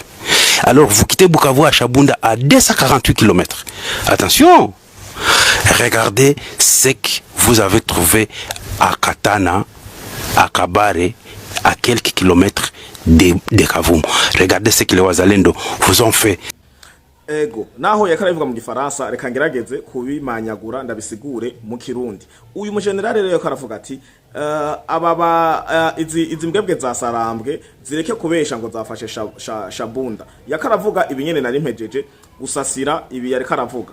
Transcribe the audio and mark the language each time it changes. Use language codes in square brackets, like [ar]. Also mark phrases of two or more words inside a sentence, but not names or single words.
[fr] Alors vous quittez Bukavu à Chabunda à 248 kilomètres. Attention! Regardez ce que vous avez trouvé à Katana, à Kabare, à quelques kilomètres de Kavumu. Regardez ce que les Wazalendo vous ont fait. [rn] Ego naho yakarabivuga mu gifaransa reka ngerageze kubimanyagura ndabisigure mu kirundi. Uyu mu generale rero yakaravuga ati izi mbwebwe za Sarambwe zireke kubesha ngo zafashe Chabunda. Yakaravuga ibinyene nari mpejeje gusasira ibi yari karavuga.